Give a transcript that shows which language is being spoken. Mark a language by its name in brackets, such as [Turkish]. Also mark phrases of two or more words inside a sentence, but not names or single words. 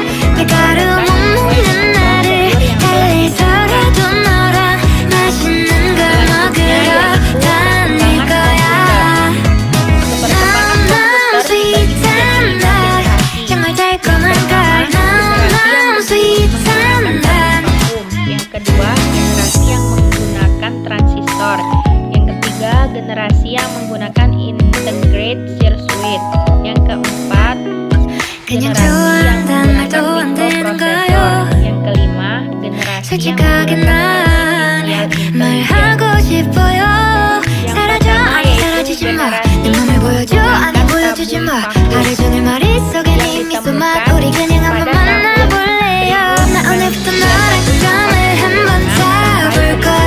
[Korean] 밀가루 못 먹는 나를 달래서라도 너랑 맛있는 걸 먹으러 다닐 거야. 너무 sweet한 날 정말 달콤한 걸 너무 sweet한 날. [Indonesian] Yang kedua, generasi yang menggunakan transistor. Yang ketiga, generasi yang menggunakan [English] integrated circuit. [Indonesian] Yang keempat, [Korean] 그냥 [Indonesian] generasi yang [Korean] 좋아한단 말도 [Indonesian] menggunakan [Korean] 안 [Indonesian] microprocessor. [Korean] 되는가요? [Indonesian] Yang kelima, generasi yang [Korean] 솔직하게 난 [Indonesian] menggunakan artificial [Korean] 말하고 싶어요. 사라져 아니 사라지지 마내 맘을 보여줘 아니 보여주지 마 하루 종일 머릿속에 네 미소만 우리 그냥 한번 만나볼래요. 나 오늘부터 너랑 잠을 한번 자볼 거야.